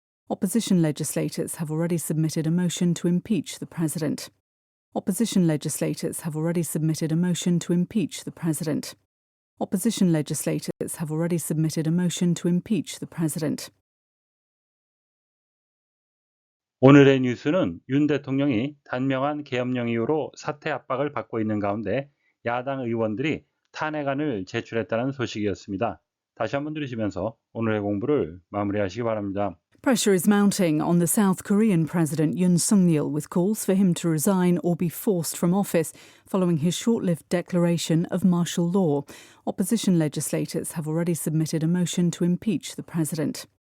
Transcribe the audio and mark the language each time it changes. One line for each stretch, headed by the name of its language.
English: Opposition legislators have already submitted a motion to impeach the president. Opposition legislators have already submitted a motion to impeach the president. Opposition legislators have already submitted a motion to impeach the president.
Korean: 오늘의 뉴스는 윤 대통령이 단명한 계엄령 이후로 사퇴 압박을 받고 있는 가운데 야당 의원들이 탄핵안을 제출했다는 소식이었습니다. 다시 한번 들으시면서 오늘의 공부를 마무리하시기 바랍니다.
English: Pressure is mounting on the South Korean President Yoon Suk-yeol with calls for him to resign or be forced from office following his short-lived declaration of martial law. Opposition legislators have already submitted a motion to impeach the president.